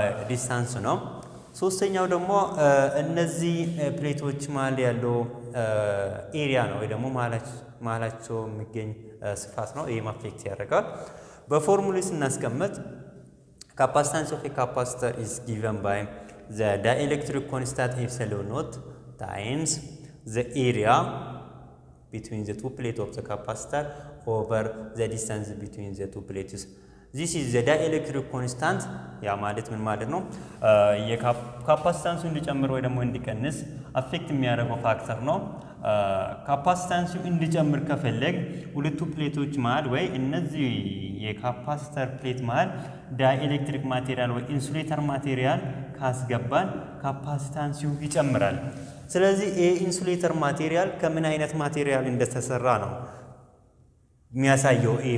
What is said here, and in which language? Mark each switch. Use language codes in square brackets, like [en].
[am] ዲስታንስ ነው። ሶስተኛው ደግሞ እነዚህ ፕሌቶች መሃል ያለው ኤሪያ ነው ወይ ደግሞ መሃላቸው የሚገኝ ስፋት ነው። ይሄም አፌክት ያደርጋል። በፎርሙላ ስናስቀምጥ [en] capacitance of a capacitor is given by the dielectric constant epsilon naught times the area between the two plates of the capacitor over the distance between the two plates. This is the dielectric constant. [am] ያ ማለት ምን ማለት ነው? የካፓሲታንሱ እንዲጨምር ወይ ደግሞ እንዲቀንስ አፌክት የሚያደርገው ፋክተር ነው። ካፓሲታንሱ እንዲጨምር ከፈለግ ሁለቱ ፕሌቶች መሃል ወይ እነዚህ የካፓሲተር ፕሌት መሃል ዳይኤሌክትሪክ ማቴሪያል ወይ ኢንሱሌተር ማቴሪያል ካስገባን ካፓሲታንሱ ይጨምራል። ስለዚህ ኢንሱሌተር ማቴሪያል ከምን አይነት ማቴሪያል እንደተሰራ ነው የሚያሳየው